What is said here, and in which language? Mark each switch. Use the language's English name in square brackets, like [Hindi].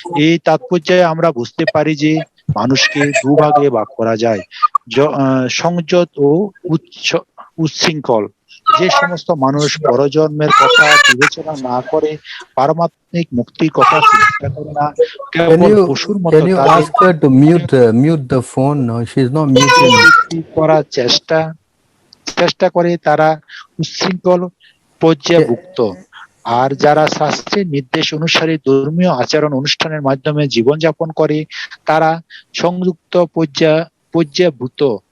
[Bangla] এই তাৎপর্যে আমরা বুঝতে পারি যে মানুষকে দুভাগে ভাগ করা যায়, সংযত ও উচ্ছৃঙ্খল। যে সমস্ত মানুষ পরজন্মের কথা বিবেচনা না করে পারমাত্মিক মুক্তির কথা চিন্তা করে না, কেবল পশুর মতো [English] can you [Bangla] তাদের [English] ask her to mute the phone? No, she's not muting. [Bangla] করার চেষ্টা করে তারা উচ্ছৃঙ্খল পর্যায়ভুক্ত। আর যারা শাস্ত্রের নির্দেশ অনুসারে ধর্মীয় আচরণ অনুষ্ঠানের মাধ্যমে জীবনযাপন করে তারা সংযুক্ত পর্যায়ভূত।